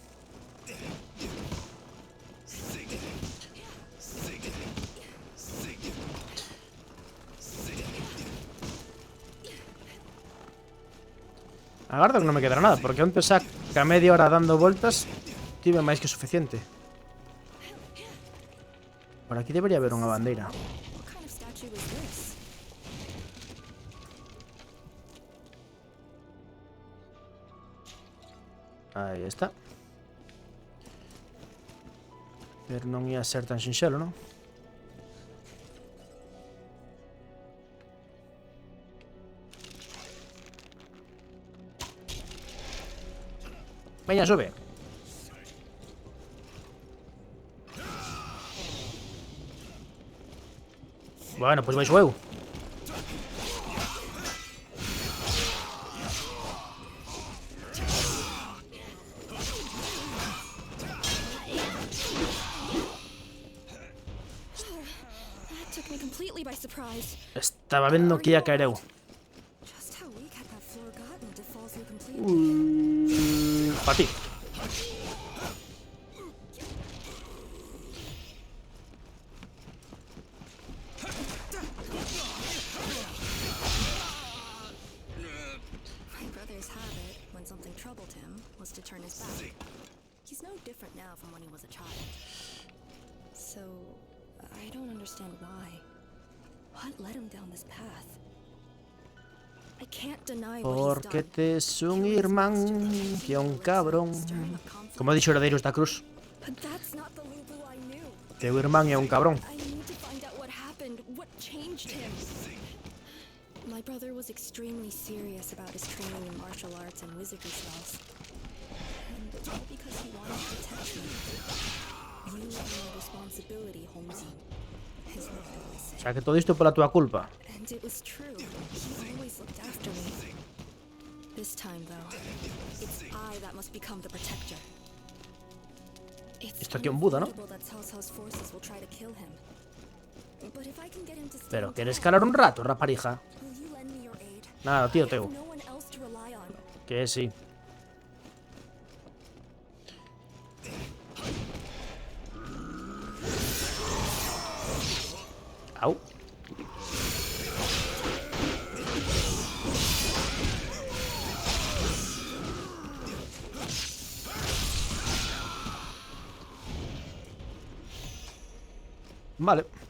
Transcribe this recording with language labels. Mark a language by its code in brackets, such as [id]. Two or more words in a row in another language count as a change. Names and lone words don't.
[gl] Agardo que non me quedará nada, porque antes xa que a media hora dando voltas tive máis que suficiente. Por aquí debería haber unha bandeira. [en] What kind of statue was this? [gl] Aí está. Pero non ia ser tan sinxelo, non? Veña, sube. Bueno, pois baixo eu. [en] That took me completely by surprise. [gl] Estaba vendo que ia caer eu. [en] Just how weak had that floor gotten to [gl] Para ti. [en] My brother's habit, when something troubled him, was to turn his back. He's no different now from when he was a child. So, I don't understand why. What led him down this path? I can't deny what he's [gl] Porque [en] done. [gl] te es un irmán que un cabrón. Como dixo Herdeiros da Cruz. [en] But that's not the Lubu I knew. [gl] Teu irmán é un cabrón. [en] I need to find out what happened, what changed him. My brother was extremely serious about his training in martial arts and wizardry spells. And all because he wanted to protect me. You are my responsibility, Holmesy. His mother always [gl] O [en] said. [gl] sea, que todo isto pola túa culpa. [en] And it was true. He always looked after me. This time, though, it's I that must become the protector. It's [gl] Esto aquí é un Buda, ¿no? [en] unavoidable that Cao Cao's forces will try to kill him. But if I can get him to stay [gl] Pero [en] on [gl] queres [en] top, [gl] calar un rato, raparija. [en] will you lend me your aid? [gl] Nada, tío, [en] I [gl] teu. [en] have no one else to rely on. [gl] Que sí. Au. Vale.